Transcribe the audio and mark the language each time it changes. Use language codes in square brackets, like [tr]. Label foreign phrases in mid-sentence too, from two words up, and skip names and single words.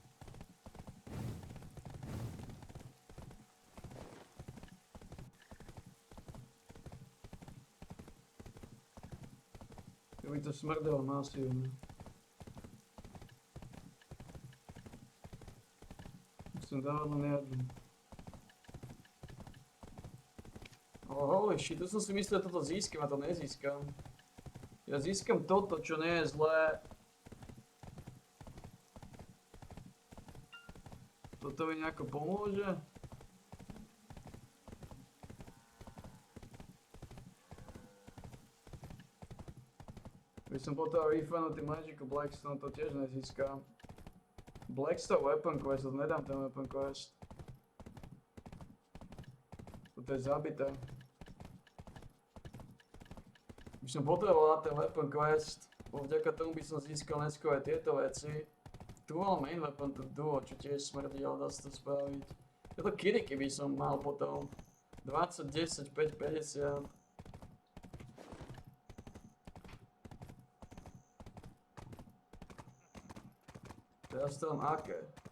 [sv] Keby to smrdelo masívne. Musím dávať len jednu. [en] Holy shit, [sv] tu som si myslel, že toto získam a to nezískam. Ja získam toto, čo nie je zlé. Toto mi nejako pomôže? Keď som potreboval refunúť tým Magicu Blackstone, to tiež nezískam. Blackstone Weapon Quest, to nedám ten Weapon Quest. Toto je zabité. By som potreboval na ten Weapon Quest, bo vďaka tomu by som získal neskôr aj tieto veci. Tu mal [en] main weapon, [sv] to duo, čo tiež smrdí, ale dá sa to spraviť. Toto Kiriky by som mal potom. 20, 10, 5, 50. Teraz to mám aké?